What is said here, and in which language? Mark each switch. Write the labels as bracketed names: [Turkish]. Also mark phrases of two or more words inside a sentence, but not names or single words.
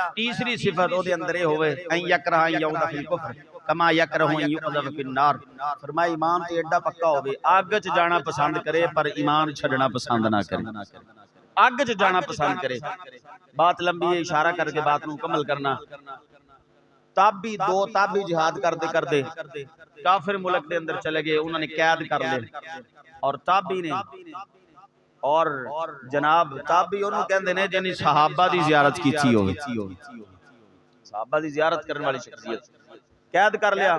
[Punjabi] تیجی صفت اودے اندر ہووے [Arabic] أن يكره أن يعود في الكفر كما يكره أن يقذف في النار. [Punjabi] فرمایا ایمان تے ایڈا پکا ہووے اگ چ جانا پسند کرے پر ایمان چھڈنا پسند نہ کرے. اگ چ جانا پسند کرے. [Urdu] بات لمبی ہے، اشارہ کر کے بات کو مکمل کرنا۔ تابعی دو تابعی جہاد کرتے کرتے کافر ملک کے اندر چلے گئے، انہوں نے قید کر لے اور تابعی نے اور جناب تابعی انہوں نے کہتے ہیں جنہیں صحابہ کی زیارت کی ہووے، صحابہ کی زیارت کرنے والی شخصیت قید کر لیا.